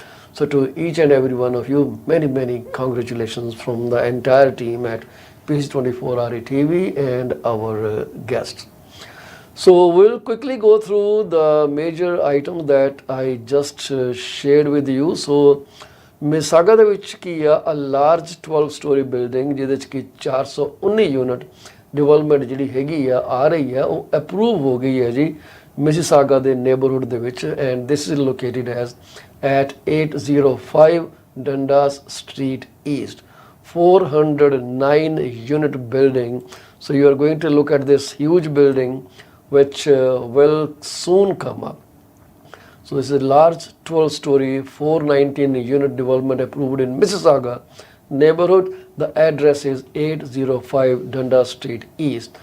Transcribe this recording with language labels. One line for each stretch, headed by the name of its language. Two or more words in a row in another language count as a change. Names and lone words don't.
English: So to each and every one of you, many congratulations from the entire team at PC24RETV and our guests. So we'll quickly go through the major items that I just shared with you.
Punjabi: So ਮਿਸਾਗਾ ਦੇ ਵਿੱਚ ਕੀ ਆ,
English: a large 12-story building
Punjabi: ਜਿਹਦੇ 'ਚ ਕਿ 419
English: unit development
Punjabi: ਜਿਹੜੀ ਹੈਗੀ ਆ ਰਹੀ ਆ, ਉਹ ਅਪਰੂਵ ਹੋ ਗਈ ਹੈ ਜੀ ਮਿਸੀਸਾਗਾ ਦੇ ਨੇਬਰਹੁੱਡ ਦੇ ਵਿੱਚ,
English: and this is located as at 805 Dundas Street East, 409 unit building. So you are going to look at this huge building which will soon come up. So this is a large 12-story 419 unit development approved in Mississauga neighborhood. The address is 805 Dundas Street East.